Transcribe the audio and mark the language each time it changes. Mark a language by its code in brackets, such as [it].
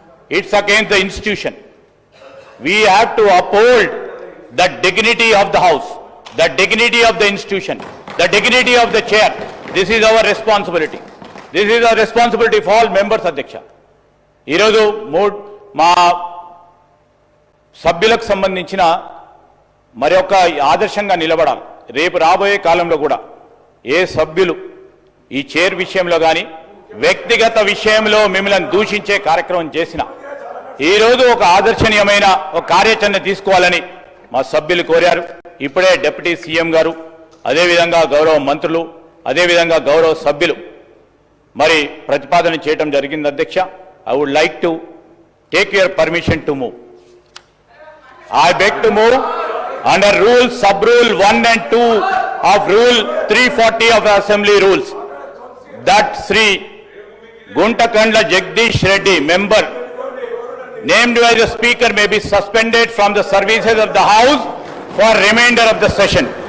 [en] It's against the institution. We have to uphold the dignity of the House, the dignity of the institution, the dignity of the chair. This is our responsibility. This is our responsibility for all members, అధ్యక్ష. [te] ఈరోజు మా సభ్యులకు సంబంధించిన మరి ఒక ఆదర్శంగా నిలబడాలి. రేపు రాబోయే కాలంలో కూడా ఏ సభ్యులు ఈ చైర్ విషయంలో కానీ వ్యక్తిగత విషయంలో మిమ్మల్ని దూషించే కార్యక్రమం చేసినా ఈరోజు ఒక ఆదర్శనీయమైన ఒక కార్యాచరణ తీసుకోవాలని మా సభ్యులు కోరారు. ఇప్పుడే డిప్యూటీ సీఎం గారు, అదేవిధంగా గౌరవ మంత్రులు, అదేవిధంగా గౌరవ సభ్యులు మరి ప్రతిపాదన చేయడం జరిగింది అధ్యక్ష. [en] I would like to take your permission to move. I beg to move under rule, sub-rule 1 and 2 of rule 340 of the Assembly rules that Sri Guntakandla Jagdish Reddy, member named by the Speaker, may be suspended from the services of the House for remainder of the session.